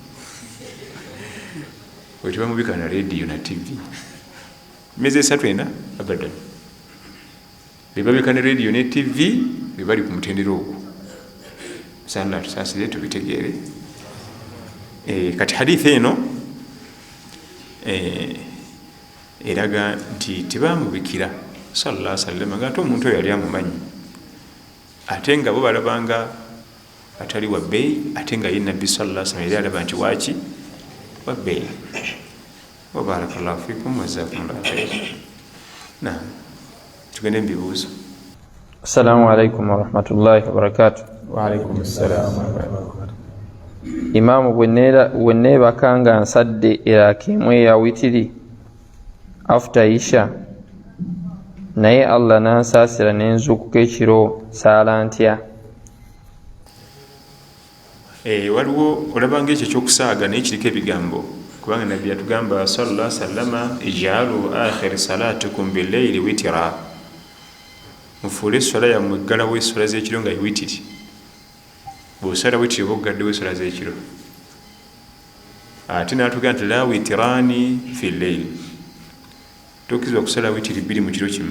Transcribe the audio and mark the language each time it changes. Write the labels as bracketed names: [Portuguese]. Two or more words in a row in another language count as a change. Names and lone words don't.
[Ganda] bwe tubamubika na rediyo na tv myezi 3 ena abadan bebabika ne rediyo ne tv bebali ku mutendero ogwo sala tusaasire tubitegeere kati hadithi eno eraga nti tebamubikira [Arabic] صلى الله عليه وسلم [Ganda] nga ate omuntu oyo yali amumanyi ate nga bo balabanga atali wa bbeeyi ate nga ye nabbi [Arabic] صلى الله عليه وسلم [Ganda] yali alaba nti waki wa bbeeyi wa [Arabic] بارك الله فيكم وجزاكم الله خيرا. [Ganda] Naam, tugende mu bibuuzo. [Arabic] السلام عليكم ورحمة الله وبركاته. وعليكم السلام ورحمة الله. [Ganda] Imaamu bwe neebaka nga nsadde eraka emu eya witiri [English] after Isha [Ganda] naye Allah nansaasira nenzuukuka ekiro saala ntya? Waliwo olabanga ekyo ekyokusaaga naye kiriko ebigambo kubanga nabbi yatugamba [Arabic] صلى الله عليه وسلم اجعلوا آخر صلاتكم بالليل وترا, [Ganda] mufuule eswala yammwe eggalawo eswala z'ekiro nga witiri. Bw'osala witiri oba ogaddewo eswala z'ekiro. Ate n'atugamba nti [Arabic] لا وتران في الليل, [Ganda] tokkirizibwa kusala witiri 2 mu kiro kimu.